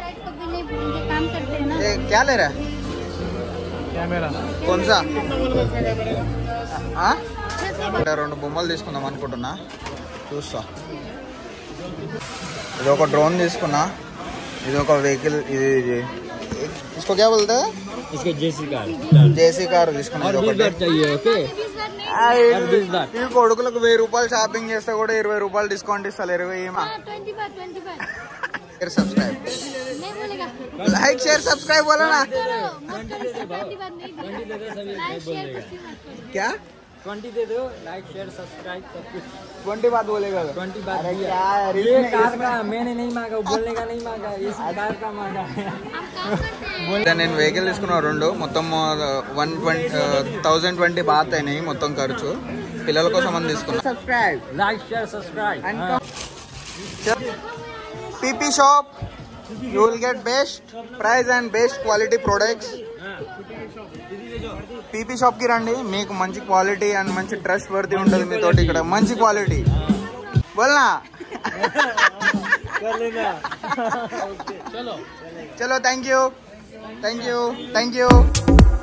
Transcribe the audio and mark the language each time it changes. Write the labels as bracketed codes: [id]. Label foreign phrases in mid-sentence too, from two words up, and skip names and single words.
[te] క్యా లేరా కొంచెం 2 బొమ్మలు తీసుకుందాం అనుకుంటున్నా, చూస్తా. ఇది ఒక డ్రోన్ తీసుకున్నా, ఇది ఒక వెహికల్. ఇది [hi] इसको क्या बोलते हैं? इसको [te] జేసీ కారు తీసుకున్నా. ఈ కొడుకులకు 1000 రూపాయలు షాపింగ్ చేస్తే కూడా 20 రూపాయలు డిస్కౌంట్ ఇస్తలేరు. సబ్స్క్రైబ్ [hi] बोलेगा [en] like share subscribe [hi] बोलो ना मत करो पहली बार नहीं दिया [en] like share [hi] कुछ भी मत करो क्या 20 दे दो, [en] like share subscribe [hi] सब कुछ 20 बात बोलेगा 20 बात अरे दिया। क्या यार, ये इसमें- कार का मैंने नहीं मांगा, वो बोलने का नहीं मांगा, इस कार का मांगा है। हम काम करते हैं [te] నేను వెహికల్ తీసుకున్నా రెండు మొత్తం 1020 బాత్ అయినాయి మొత్తం ఖర్చు పిల్లల కోసం అని తీసుకున్నా సబ్స్క్రైబ్ [en] like share subscribe PP shop you will get best price and best quality products PP shop [te] కి రండి మీకు మంచి [en] quality and [te] మంచి ట్రస్ట్ వర్ది ఉంటుంది మీతోటి ఇక్కడ మంచి క్వాలిటీ బోల్నా [hi] कर लेना [en] chalo thank you